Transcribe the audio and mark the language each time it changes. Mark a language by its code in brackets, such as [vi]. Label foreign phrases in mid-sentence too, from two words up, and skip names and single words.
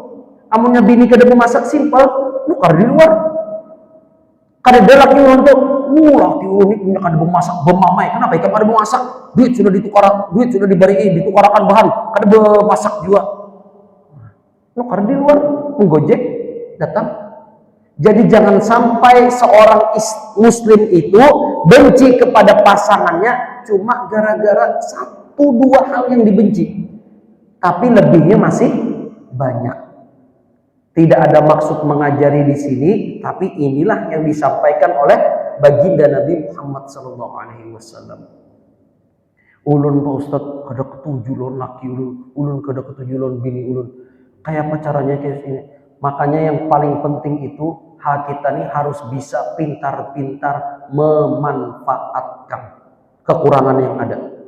[bjn] Amunnya bini kada bemasak, simple. Nukar di luar. Kada ada laki ulun tuh, laki ulun ini punya kada bemasak, bemamai. Kenapa? Ikan kada bemasak, duit sudah ditukar, duit sudah dibariin, ditukarkan bahan, kada bemasak juga. Nukar di luar, menggojek, datang. [id] Jadi jangan sampai seorang muslim itu benci kepada pasangannya cuma gara-gara 1-2 hal yang dibenci. Tapi lebihnya masih banyak. Tidak ada maksud mengajari di sini, tapi inilah yang disampaikan oleh baginda Nabi Muhammad SAW. [bjn] Ulun Pak Ustaz, kada ketujulon laki ulun kada ketujulon bini ulun. [id] Kayak apa caranya kayak ini? Makanya yang paling penting itu kita ini harus bisa pintar-pintar memanfaatkan kekurangan yang ada.